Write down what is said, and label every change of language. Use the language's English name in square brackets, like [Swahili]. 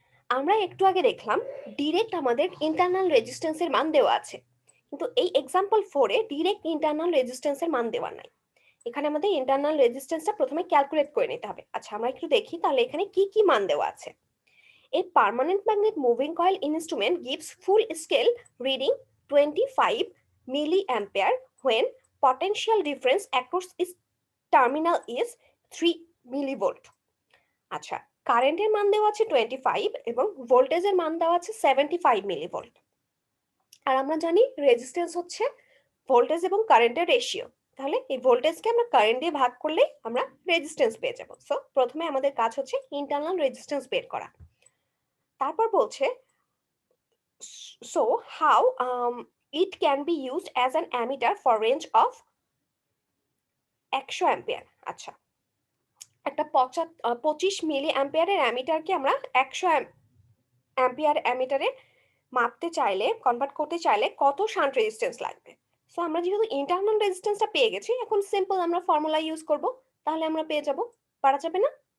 [Bangla] আমরা একটু আগে দেখলাম ডিরেক্ট আমাদের ইন্টারনাল রেজিস্ট্যান্সের মান দেওয়া আছে, কিন্তু এই এক্সাম্পল 4-এ ডিরেক্ট ইন্টারনাল রেজিস্ট্যান্সের মান দেওয়া নাই। এখানে আমাদের ইন্টারনাল রেজিস্ট্যান্সটা প্রথমে ক্যালকুলেট করে নিতে হবে। আচ্ছা, আমরা একটু দেখি তাহলে এখানে কি কি মান দেওয়া আছে। [English] A permanent magnet moving coil instrument gives full scale reading 25 milliampere when potential difference across its terminal is 3 millivolt. [Bangla] আচ্ছা, কারেন্টের মান দেওয়া আছে 25 এবং ভোল্টেজের মান দেওয়া আছে 75 মিলিভোল্ট। আর আমরা জানি রেজিস্ট্যান্স হচ্ছে ভোল্টেজ এবং কারেন্টের রেশিও। তাহলে এই ভোল্টেজকে আমরা কারেন্ট দিয়ে ভাগ করলে আমরা রেজিস্ট্যান্স পেয়ে যাব। সো প্রথমে আমাদের কাজ হচ্ছে ইন্টারনাল রেজিস্ট্যান্স বের করা। তারপর বলছে [English] so how it can be used as an ammeter for range of 100 ampere. [Bangla] আচ্ছা, একটা 25 মিলি অ্যাম্পিয়ারের অ্যামিটারকে আমরা 100 অ্যাম্পিয়ার অ্যামিটারে মাপতে চাইলে, কনভার্ট করতে চাইলে কত শান্ট রেজিস্ট্যান্স লাগবে। সো আমরা যেহেতু ইন্টারনাল রেজিস্ট্যান্সটা পেয়ে গেছি, এখন সিম্পল আমরা ফর্মুলা ইউজ করব, তাহলে আমরা পেয়ে যাব। পারা যাবে না?